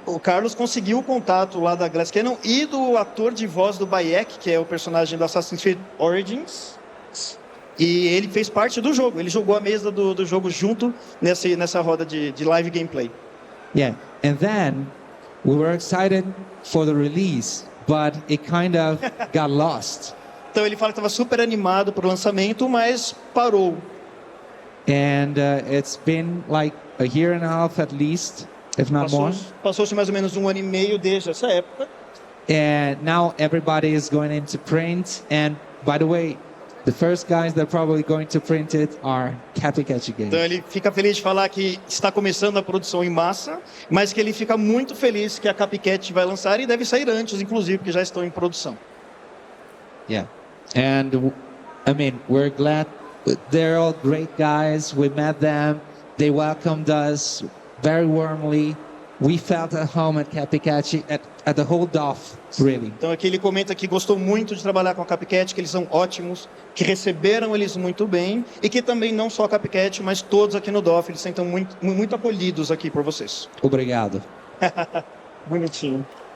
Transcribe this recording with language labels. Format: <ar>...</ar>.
<pt>O Carlos conseguiu o contato lá da Glass Cannon e do ator de voz do Bayek, que é o personagem do Assassin's Creed Origins. E ele fez parte do jogo. Ele jogou a mesa do jogo junto nessa roda de live gameplay.</pt> <en>Yeah, and then we were excited for the release, but it kind of got lost.</en> <pt>Então ele fala que estava super animado para o lançamento, mas parou.</pt> <en>And it's been like a year and a half at least, if not more.</en> <pt>Passou-se mais ou menos 1 ano e meio desde essa época.</pt> <en>And now everybody is going into print. And by the way, the first guys that are probably going to print it are Capicatch Games.</en> <pt>Então ele fica feliz de falar que está começando a produção em massa, mas que ele fica muito feliz que a Copycat vai lançar e deve sair antes, inclusive, porque já estão em produção.</pt> <en>Yeah. And I mean, we're glad. They're all great guys. We met them. They welcomed us very warmly. We felt at home at Capicatch, at the whole DOF, really.</en> <pt>Então aqui ele comenta que gostou muito de trabalhar com a Copycat, que eles são ótimos, que receberam eles muito bem e que também não só a Copycat, mas todos aqui no DOF, eles se sentem muito acolhidos aqui por vocês. Obrigado. Bonitinho.</pt>